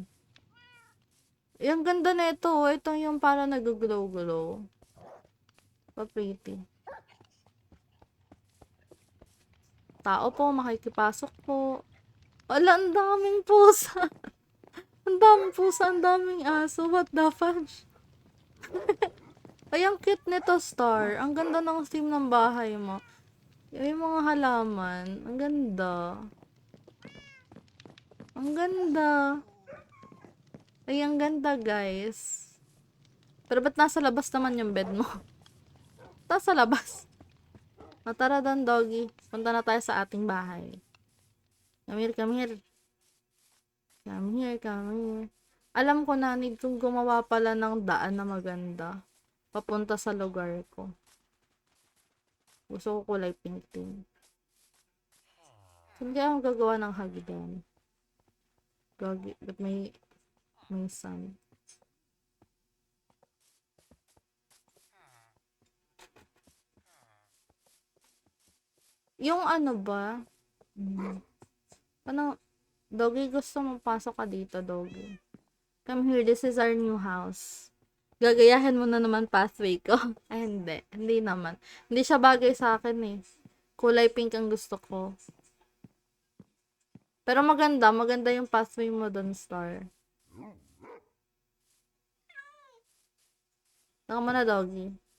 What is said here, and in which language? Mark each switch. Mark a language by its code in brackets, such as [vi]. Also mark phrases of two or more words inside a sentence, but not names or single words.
[tl] Yung ganda na ito, Ito yung parang nag-glow-glow. Pa-pretty. Tao po, makikipasok po. Wala, ang daming pusa. Ang daming pusa, ang daming aso. [en] What the fudge? [tl] Ay, ang cute nito, Star. Ang ganda ng theme ng bahay mo. Yung mga halaman. Ang ganda. Ang ganda. Ay, ang ganda, guys. Pero ba't nasa labas naman yung bed mo? Nasa labas. Tara doon, doggy. Punta na tayo sa ating bahay. [en] Come here, come here. Come here, come here. [tl] Alam ko na, need kong gumawa pala ng daan na maganda. Papunta sa lugar ko. Gusto ko kulay pink din. Saan kaya magagawa ng hagdan? Gagi, but may sun. Yung ba? Doggy, gusto mong pasok ka dito, doggy. [en] Come here, this is our new house. [tl] Gagayahin mo na naman pathway ko. Ay, hindi. Hindi naman. Hindi siya bagay sa akin eh. Kulay pink ang gusto ko. Pero maganda. Maganda yung pathway mo dun, Star. Taka mo na, doggy.